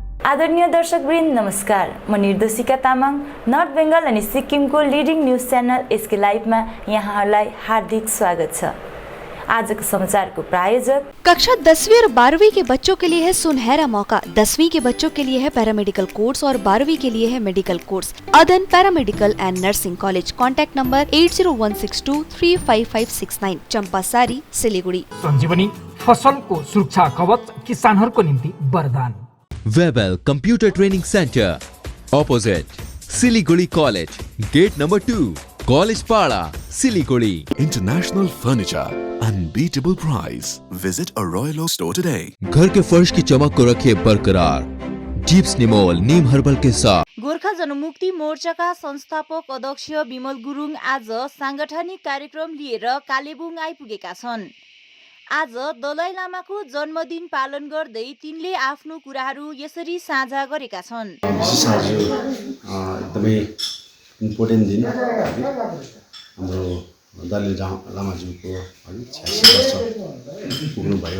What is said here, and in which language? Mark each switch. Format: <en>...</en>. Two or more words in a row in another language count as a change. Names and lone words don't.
<ne>आदरणीय दर्शकवृन्द नमस्कार। म निर्देशिका तामाङ नर्थ बेङ्गल अनि सिक्किमको लिडिङ न्यूज च्यानल एसके लाइभमा यहाँहरूलाई हार्दिक स्वागत छ। आजको समाचारको प्रायोजक</ne> <hi>कक्षा 10वीं और 12वीं के बच्चों के लिए है सुनहरा मौका। 10वीं के बच्चों के लिए है पैरामेडिकल कोर्स और 12वीं के लिए है मेडिकल कोर्स। अदन पैरामेडिकल एंड नर्सिंग कॉलेज। कॉन्टैक्ट नंबर 8016235569, चंपासारी, सिलीगुड़ी।</hi> <ne>संजीवनी फसलको सुरक्षा कवच किसानहरूको निम्ति वरदान।</ne> <en>Webel Computer Training Center, opposite Siliguri College, gate number 2, College Pada, Siliguri. International furniture, unbeatable price. Visit a Royal Oak store today.</en> <hi>घर के फर्श की चमक को रखे बरकरार। जीप्स निमोल नीम हर्बल के साथ।</hi> <ne>गोर्खा जनमुक्ति मोर्चाका संस्थापक अध्यक्ष विमल गुरुङ आज सांगठनिक कार्यक्रम लिएर कालेबुङ आइपुगेका छन्। आज दलाई लामाको जन्मदिन पालन गर्दै तिनले आफ्नो कुराहरू यसरी साझा गरेका छन्। विशेष आज एकदमै इम्पोर्टेन्ट दिन हाम्रो दलाई लामाज्यूको 86 वर्ष पुग्नुभयो।</ne>